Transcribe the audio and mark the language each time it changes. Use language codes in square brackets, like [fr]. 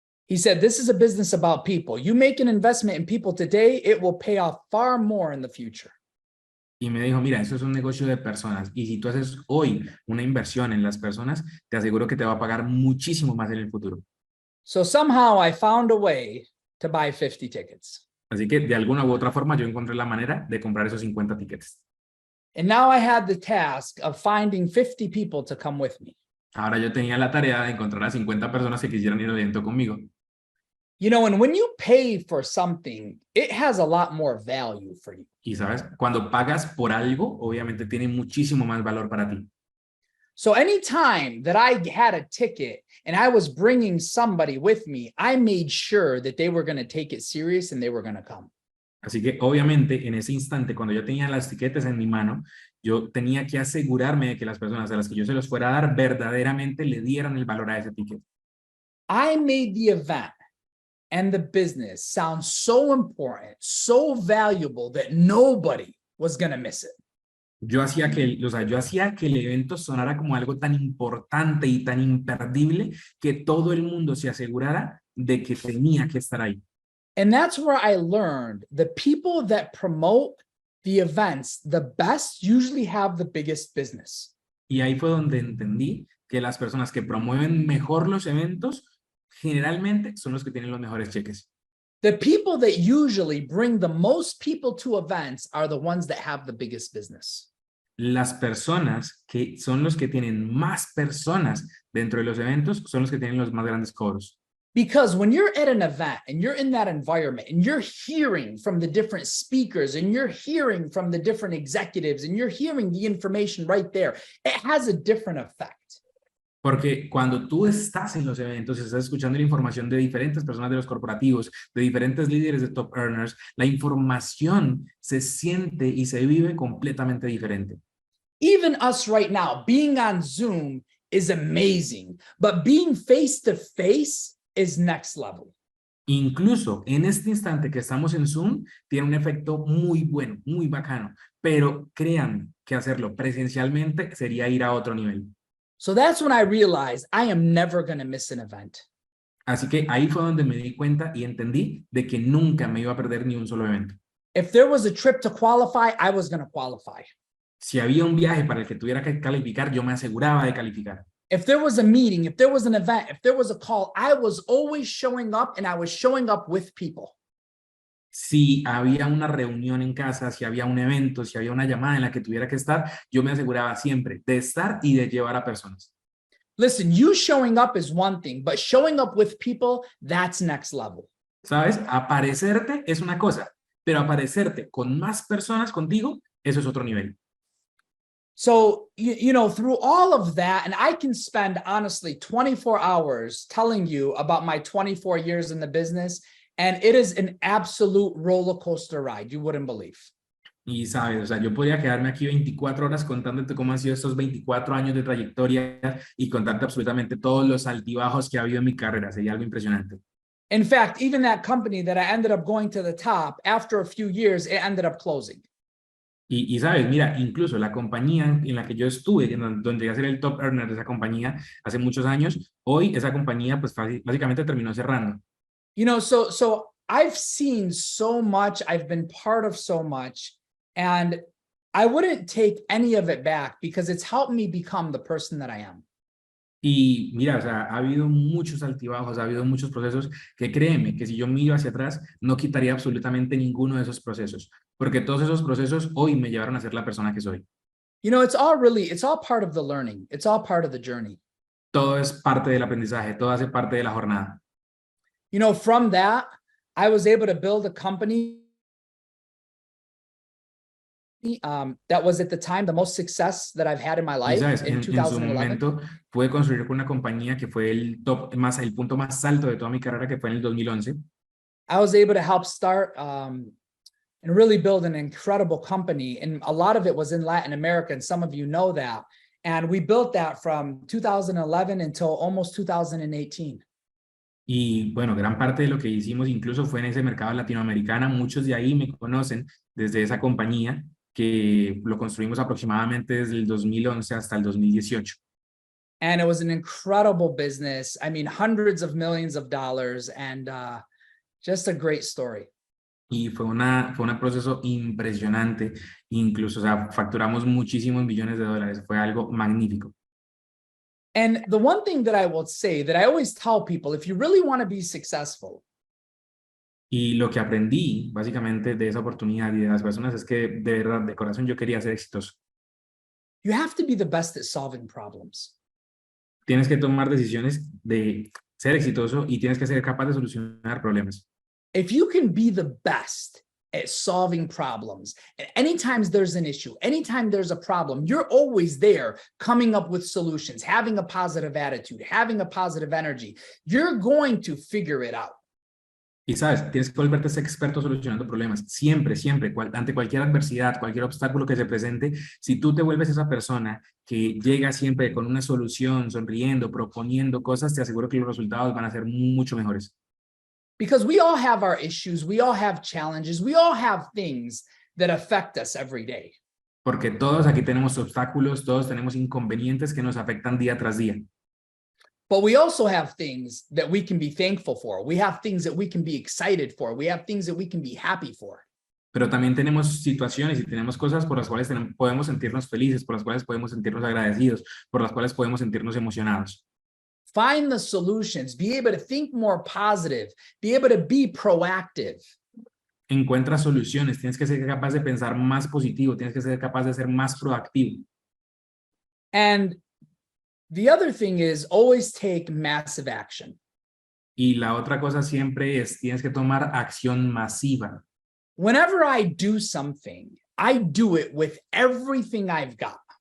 [en] He said, this is a business about people. You make an investment in people today, it will pay off far more in the future. [es] Y me dijo, mira, eso es un negocio de personas. Y si tú haces hoy una inversión en las personas, te aseguro que te va a pagar muchísimo más en el futuro. [en] So somehow I found a way to buy 50 tickets. [es] Así que de alguna u otra forma yo encontré la manera de comprar esos 50 tickets. [en] And now I had the task of finding 50 people to come with me. [es] Ahora yo tenía la tarea de encontrar a 50 personas que quisieran ir al evento conmigo. [en] You know, and when you pay for something, it has a lot more value for you. [es] Y sabes, cuando pagas por algo, obviamente tiene muchísimo más valor para ti. [en] So anytime that I had a ticket and I was bringing somebody with me, I made sure that they were going to take it serious and they were going to come. [es] Así que obviamente en ese instante, cuando yo tenía las tiquetes en mi mano, yo tenía que asegurarme de que las personas a las que yo se los fuera a dar verdaderamente le dieran el valor a ese ticket. [en] I made the event and the business sound so important, so valuable that nobody was going to miss it. [es] Yo hacía que el evento sonara como algo tan importante y tan imperdible que todo el mundo se asegurara de que tenía que estar ahí. [en] And that's where I learned the people that promote the events the best usually have the biggest business. [es] Y ahí fue donde entendí que las personas que promueven mejor los eventos generalmente son los que tienen los mejores cheques. [en] The people that usually bring the most people to events are the ones that have the biggest business. [es] Las personas que son los que tienen más personas dentro de los eventos son los que tienen los más grandes cobros. [en] Because when you're at an event and you're in that environment and you're hearing from the different speakers and you're hearing from the different executives and you're hearing the information right there, it has a different effect. [es] Porque cuando tú estás en los eventos y estás escuchando la información de diferentes personas de los corporativos, de diferentes líderes de top earners, la información se siente y se vive completamente diferente. [en] Even us right now, being on Zoom is amazing, but being face to face is next level. [es] Incluso en este instante que estamos en Zoom, tiene un efecto muy bueno, muy bacano, pero créanme que hacerlo presencialmente sería ir a otro nivel. [en] So that's when I realized I am never going to miss an event. [es] Así que ahí fue donde me di cuenta y entendí de que nunca me iba a perder ni un solo evento. [en] If there was a trip to qualify, I was going to qualify. [es] Si había un viaje para el que tuviera que calificar, yo me aseguraba de calificar. [en] If there was a meeting, if there was an event, if there was a call, I was always showing up and I was showing up with people. [es] Si había una reunión en casa, si había un evento, si había una llamada en la que tuviera que estar, yo me aseguraba siempre de estar y de llevar a personas. [en] Listen, you showing up is one thing, but showing up with people, that's next level. [es] ¿Sabes? Aparecerte es una cosa, pero aparecerte con más personas contigo, eso es otro nivel. [en] So, you know, through all of that, and I can spend honestly 24 hours telling you about my 24 years in the business, and it is an absolute roller coaster ride. You wouldn't believe. [es] Y sabes, o sea, yo podría quedarme aquí 24 horas contándote cómo han sido estos 24 años de trayectoria y contarte absolutamente todos los altibajos que ha habido en mi carrera. Sería algo impresionante. [en] In fact, even that company that I ended up going to the top, after a few years, it ended up closing. [es] Y sabes, mira, incluso la compañía en la que yo estuve, donde llegué a ser el top earner de esa compañía hace muchos años, hoy esa compañía pues básicamente terminó cerrando. [en] You know, so I've seen so much, I've been part of so much, and I wouldn't take any of it back because it's helped me become the person that I am. [es] Y mira, o sea, ha habido muchos altibajos, ha habido muchos procesos que créeme que si yo miro hacia atrás, no quitaría absolutamente ninguno de esos procesos, porque todos esos procesos hoy me llevaron a ser la persona que soy. [en] You know, it's all part of the learning. It's all part of the journey. [es] Todo es parte del aprendizaje, todo hace parte de la jornada. [en] You know, from that, I was able to build a company that was at the time the most success that I've had in my [es] Y [en] life [es] sabes, [en] in [es] en su [en] 2011. [es] momento pude construir con una compañía que fue el top más, el punto más alto de toda mi carrera, que fue en el 2011. [en] I was able to help start and really build an incredible company. And a lot of it was in Latin America, and some of you know that. And we built that from 2011 until almost 2018. [es] Y bueno, gran parte de lo que hicimos incluso fue en ese mercado latinoamericano. Muchos de ahí me conocen desde esa compañía que lo construimos aproximadamente desde el 2011 hasta el 2018. [en] And it was an incredible business. I mean, hundreds of millions of dollars, and just a great story. [es] Y fue un proceso impresionante. Incluso, o sea, facturamos muchísimos millones de dólares. Fue algo magnífico. [en] And the one thing that I will say that I always tell people, if you really want to be successful, [es] Y lo que aprendí básicamente de esa oportunidad y de las personas es que de verdad, de corazón, yo quería ser exitoso. [en] you have to be the best at solving problems. [es] Tienes que tomar decisiones de ser exitoso y tienes que ser capaz de solucionar problemas. [en] If you can be the best at solving problems, and anytime there's an issue, anytime there's a problem, you're always there coming up with solutions, having a positive attitude, having a positive energy, you're going to figure it out. [es] Y sabes, tienes que volverte ese experto solucionando problemas. Siempre, siempre, ante cualquier adversidad, cualquier obstáculo que se presente, si tú te vuelves esa persona que llega siempre con una solución, sonriendo, proponiendo cosas, te aseguro que los resultados van a ser mucho mejores. [en] Because we all have our issues, we all have challenges, we all have things that affect us every day. [es] Porque todos aquí tenemos obstáculos, todos tenemos inconvenientes que nos afectan día tras día. [en] But we also have things that we can be thankful for. We have things that we can be excited for. We have things that we can be happy for. [es] Pero también tenemos situaciones y tenemos cosas por las cuales podemos sentirnos felices, por las cuales podemos sentirnos agradecidos, por las cuales podemos sentirnos emocionados. [en] Find the solutions, be able to think more positive, be able to be proactive. [es] Encuentra soluciones, tienes que ser capaz de pensar más positivo, tienes que ser capaz de ser más proactivo. [en] And the other thing is always take massive action. [es] Y la otra cosa siempre es, tienes que tomar acción masiva. [en] Whenever I do something, I do it with everything I've got.